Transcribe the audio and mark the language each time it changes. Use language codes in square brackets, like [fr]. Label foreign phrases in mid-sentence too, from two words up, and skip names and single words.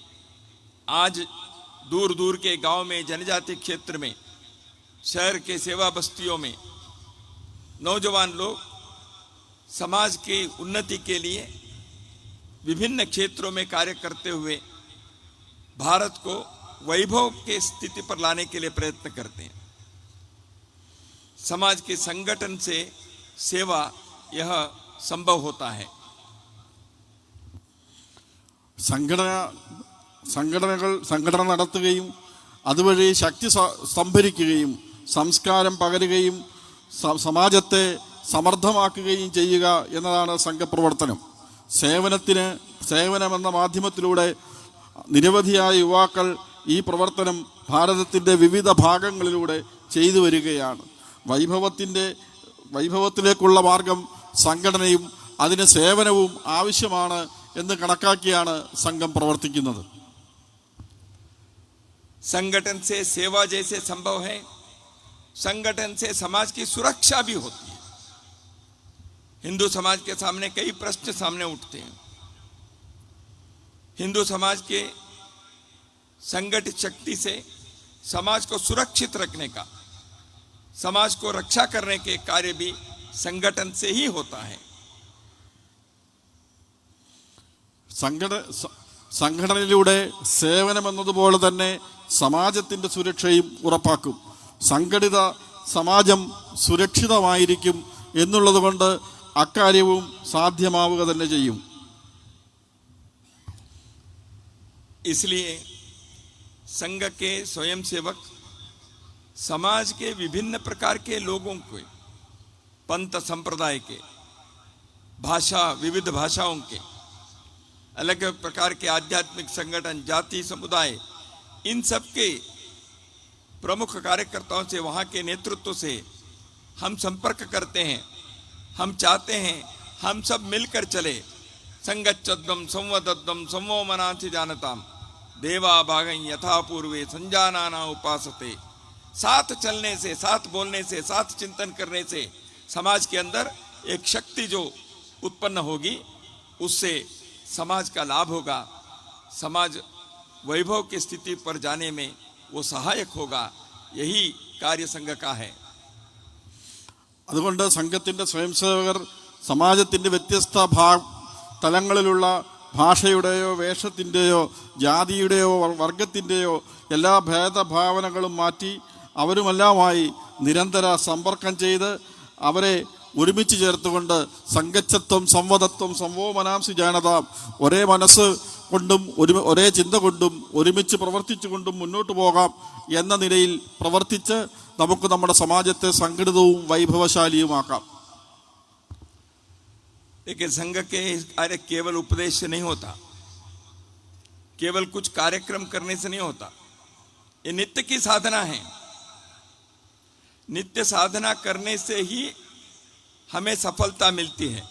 [hi] आज दूर दूर के गांव में, जनजाति क्षेत्र में, शहर के सेवा बस्तियों में नौजवान लोग समाज की उन्नति के लिए विभिन्न क्षेत्रों में कार्य करते हुए भारत को वैभव के स्थिति पर लाने के लिए प्रयत्न करते हैं। समाज के संगठन से सेवा यह संभव होता है। [ml] സംഘടന നടത്തുകയും അതുവഴി ശക്തി സംഭരിക്കുകയും സംസ്കാരം പകരുകയും സമാജത്തെ സമർത്ഥമാക്കുകയും ചെയ്യുക എന്നതാണ് സംഘപ്രവർത്തനം. സേവനമെന്ന മാധ്യമത്തിലൂടെ നിരവധിയായ യുവാക്കൾ ഈ പ്രവർത്തനം ഭാരതത്തിൻ്റെ വിവിധ ഭാഗങ്ങളിലൂടെ ചെയ്തു വരികയാണ്. വൈഭവത്തിലേക്കുള്ള മാർഗം സംഘടനയും അതിന് സേവനവും ആവശ്യമാണ് എന്ന് കണക്കാക്കിയാണ് സംഘം പ്രവർത്തിക്കുന്നത്. [hi] संगठन से सेवा जैसे संभव है, संगठन से समाज की सुरक्षा भी होती है। हिंदू समाज के सामने कई प्रश्न सामने उठते हैं। हिंदू समाज के संगठित शक्ति से समाज को सुरक्षित रखने का, समाज को रक्षा करने के कार्य भी संगठन से ही होता है। സംഘടനയിലൂടെ സേവനമെന്നതുപോലെ തന്നെ സമാജത്തിൻ്റെ സുരക്ഷയും ഉറപ്പാക്കും. സംഘടിത സമാജം സുരക്ഷിതമായിരിക്കും എന്നുള്ളത് കൊണ്ട് അക്കാര്യവും സാധ്യമാവുക തന്നെ ചെയ്യും. इसलिए संघ के स्वयंसेवक समाज के विभिन्न प्रकार के लोगों को, पंथ संप्रदाय के, भाषा विविध भाषाओं के, अलग अलग प्रकार के आध्यात्मिक संगठन, जाति, समुदाय, इन सब के प्रमुख कार्यकर्ताओं से, वहाँ के नेतृत्व से हम संपर्क करते हैं। हम चाहते हैं हम सब मिलकर चले। [sa] संगच्छद्वम संवदद्वम संवो मनांसि जानताम देवा भागं यथा पूर्वे संजानाना उपासते। [hi] साथ चलने से, साथ बोलने से, साथ चिंतन करने से समाज के अंदर एक शक्ति जो उत्पन्न होगी, उससे समाज का लाभ होगा। समाज वैभव की स्थिति पर जाने में वो सहायक होगा। यही कार्य संघ का है। [ml] അതുകൊണ്ട് സംഘത്തിൻ്റെ സ്വയംസേവകർ സമാജത്തിൻ്റെ വ്യത്യസ്ത തലങ്ങളിലുള്ള ഭാഷയുടെയോ വേഷത്തിൻ്റെയോ ജാതിയുടെയോ വർഗത്തിൻ്റെയോ എല്ലാ ഭേദഭാവനകളും മാറ്റി അവരുമെല്ലാമായി നിരന്തര സമ്പർക്കം ചെയ്ത് അവരെ ഒരുമിച്ച് ചേർത്തുകൊണ്ട് [sa] संगच्छध्वं संवदध्वं संवो मनांसि जानताम्, [ml] ഒരേ മനസ്സ് കൊണ്ടും ഒരേ ചിന്ത കൊണ്ടും ഒരുമിച്ച് പ്രവർത്തിച്ചുകൊണ്ടും മുന്നോട്ട് പോകാം എന്ന നിലയിൽ പ്രവർത്തിച്ച് നമുക്ക് നമ്മുടെ സമാജത്തെ സംഘടിതവും വൈഭവശാലിയുമാക്കാം. [hi] लेकिन संघ के कार्य केवल उपदेश से नहीं होता, केवल कुछ कार्यक्रम करने से नहीं होता। ये नित्य की साधना है। नित्य साधना करने से ही हमें सफलता मिलती है।